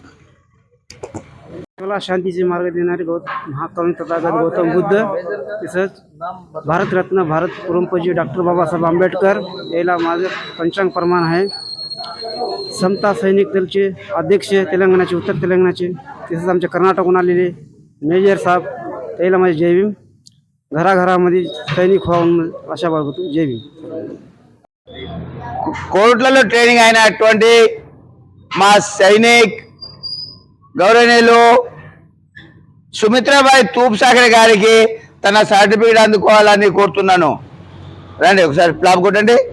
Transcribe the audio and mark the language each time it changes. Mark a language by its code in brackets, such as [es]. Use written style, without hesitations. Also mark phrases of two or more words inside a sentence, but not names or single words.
[mr] मला शांतीचे मार्ग देणारे महाकारुण तथागत गौतम बुद्ध तसंच भारतरत्न भारत परमपूज्य डॉक्टर बाबासाहेब आंबेडकर याला माझं पंचांग प्रमाण आहे. समता सैनिक दलचे अध्यक्ष तेलंगणाचे उत्तर तेलंगणाचे तसेच आमच्या कर्नाटकहून आलेले मेजर साहेब त्याला माझे जय भीम. घराघरामध्ये सैनिक व्हावं आशा बाळगतो. जय भीम. [te] కోర్టులలో ట్రైనింగ్ అయినటువంటి మా సైనిక్ గౌరవనీయులు సుమిత్రాబాయి తూప్సాగర్ గారికి తన సర్టిఫికేట్ అందుకోవాలని కోరుతున్నాను. రండి ఒకసారి ప్లాప్ కొట్టండి.